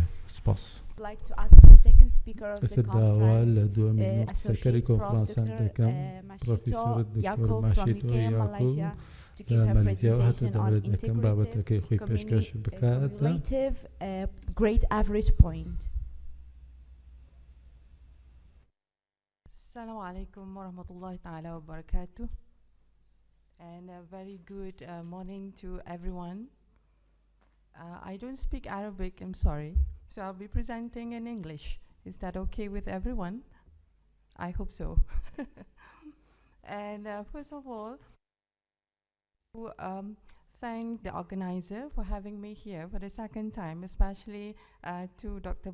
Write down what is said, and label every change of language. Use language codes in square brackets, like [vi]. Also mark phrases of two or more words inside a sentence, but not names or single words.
[ckb] سپاس. بەسەر داوا لە دووەمین قسەکەری کۆنفرانسان دەکەم پرۆفیسۆر دکتۆر ماشیتۆ یاکۆ لە مالیزیاوە هاتووە دەورێت دەکەم بابەتەکەی خۆی پێشکەش بکات. [ar] السلام عليكم ورحمة الله تعالى وبركاته, [en] and a very good morning to everyone. I don't speak Arabic, I'm sorry, so I'll be presenting in English. Is that okay with everyone? I hope so. And first of all, to thank the organizer for having me here for the second time, especially to Dr.